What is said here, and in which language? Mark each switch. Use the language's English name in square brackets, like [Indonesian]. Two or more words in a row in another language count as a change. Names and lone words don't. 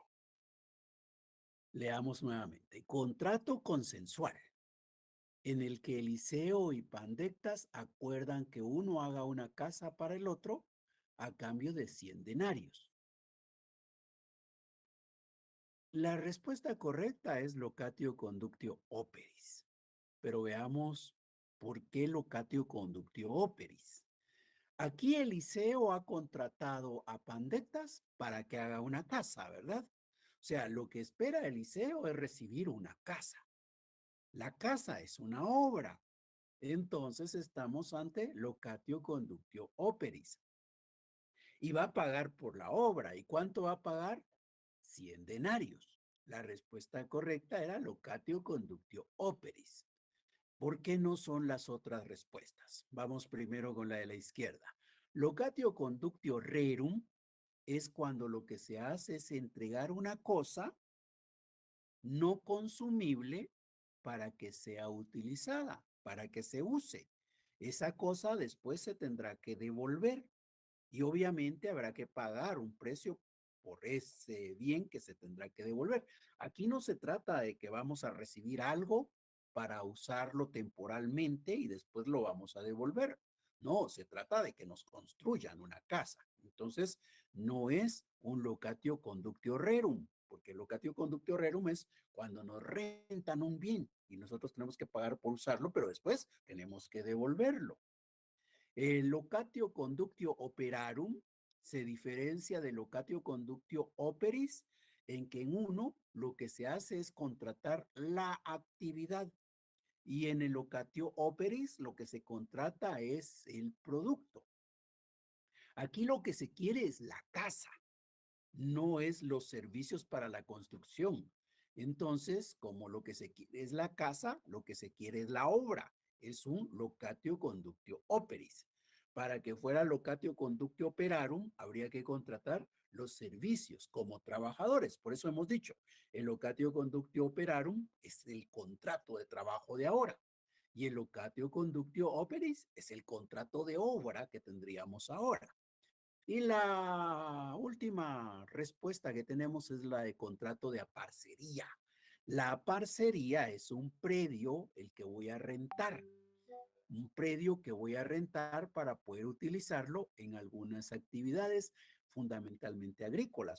[Spanish] Leamos nuevamente. Contrato consensual, en el que Eliseo y Pandectas acuerdan que uno haga una casa para el otro a cambio de 100 denarios. La respuesta correcta es [Latin] locatio conductio operis. [Spanish] Pero veamos por qué [Latin] locatio conductio operis. [Spanish] Aquí Eliseo ha contratado a Pandectas para que haga una casa, ¿verdad? O sea, lo que espera Eliseo es recibir una casa. La casa es una obra. Entonces estamos ante [Latin] locatio conductio operis. [Spanish] y va a pagar por la obra. ¿Y cuánto va a pagar? 100 denarios. La respuesta correcta era [Latin] locatio conductio operis. [Spanish] ¿Por qué no son las otras respuestas? Vamos primero con la de la izquierda. [Latin] Locatio conductio rerum [Spanish] es cuando lo que se hace es entregar una cosa no consumible para que sea utilizada, para que se use. Esa cosa después se tendrá que devolver y obviamente habrá que pagar un precio por ese bien que se tendrá que devolver. Aquí no se trata de que vamos a recibir algo para usarlo temporalmente y después lo vamos a devolver. No, se trata de que nos construyan una casa. Entonces, no es un [Latin] locatio conductio rerum, [Spanish] porque el [Latin] locatio conductio rerum [Spanish] es cuando nos rentan un bien y nosotros tenemos que pagar por usarlo, pero después tenemos que devolverlo. El [Latin] locatio conductio operarum [Spanish] se diferencia del [Latin] locatio conductio operis [Spanish] en que en uno lo que se hace es contratar la actividad y en el [Latin] locatio operis [Spanish] lo que se contrata es el producto. Aquí lo que se quiere es la casa, no es los servicios para la construcción. Entonces, como lo que se quiere es la casa, lo que se quiere es la obra. Es un [Latin] locatio conductio operis. [Spanish] Para que fuera [Latin] locatio conductio operarum, [Spanish] habría que contratar los servicios como trabajadores. Por eso hemos dicho, el [Latin] locatio conductio operarum [Spanish] es el contrato de trabajo de ahora. Y el [Latin] locatio conductio operis [Spanish] es el contrato de obra que tendríamos ahora. Y la última respuesta que tenemos es la de contrato de aparcería. La aparcería es un predio el que voy a rentar, un predio que voy a rentar para poder utilizarlo en algunas actividades fundamentalmente agrícolas.